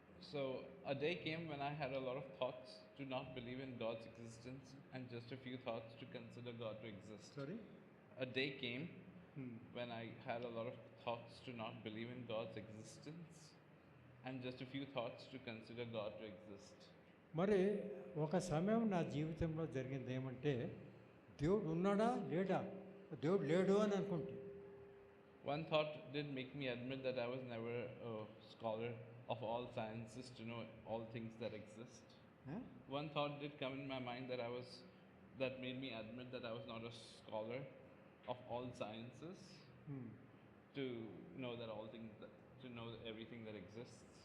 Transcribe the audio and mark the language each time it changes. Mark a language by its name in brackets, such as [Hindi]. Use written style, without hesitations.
[English] So a day came when I had a lot of thoughts to not believe in God's existence and just a few thoughts to consider God to exist. Sorry? A day came when I had a lot of thoughts to not believe in God's existence and just a few thoughts to consider God to exist. [Telugu] మరి ఒక సమయం నా జీవితంలో జరిగింది ఏమంటే దేవుడు ఉన్నాడా లేడా, దేవుడు లేడు అని అనుకుంటే. [English] One thought did make me admit that I was never a scholar of all sciences to know all things that exist. One thought did come in my mind that made me admit that I was not a scholar of all sciences to know that to know everything that exists.